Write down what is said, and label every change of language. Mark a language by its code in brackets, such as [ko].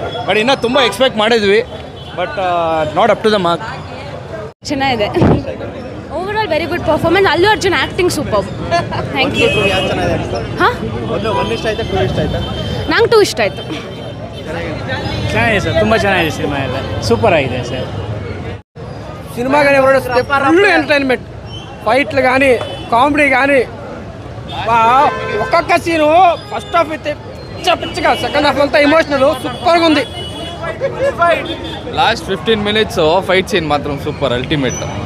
[kn] But ಇನ್ನೂ ತುಂಬ expect ಮಾಡಿದ್ವಿ, but not up to the mark. ಚೆನ್ನಾಗಿದೆ. Overall very good performance. Allu Arjun acting super. Thank you. ಹಾಂ, ಒಂದು ಇಷ್ಟ ಆಯ್ತಾ, 2 ಇಷ್ಟ ಆಯ್ತಾ? ನಂಗೆ 2 ಇಷ್ಟ ಆಯಿತು. ಚೆನ್ನಾಗಿದೆ ಸರ್, ತುಂಬ ಚೆನ್ನಾಗಿದೆ ಸಿನಿಮಾ ಎಲ್ಲ, ಸೂಪರ್ ಆಗಿದೆ ಸರ್. [te] సినిమాగానే ఫుల్ ఎంటర్టైన్మెంట్, ఫైట్లు కానీ కామెడీ కానీ ఒక్కొక్క సీను ఫస్ట్ హాఫ్ అయితే పిచ్చగా, సెకండ్ హాఫ్ అంతా ఎమోషనల్ సూపర్గా ఉంది. [kn] ಲಾಸ್ಟ್ 15 minutes ಫೈಟ್ ಸೀನ್ ಮಾತ್ರ ಸೂಪರ್, ಅಲ್ಟಿಮೇಟ್.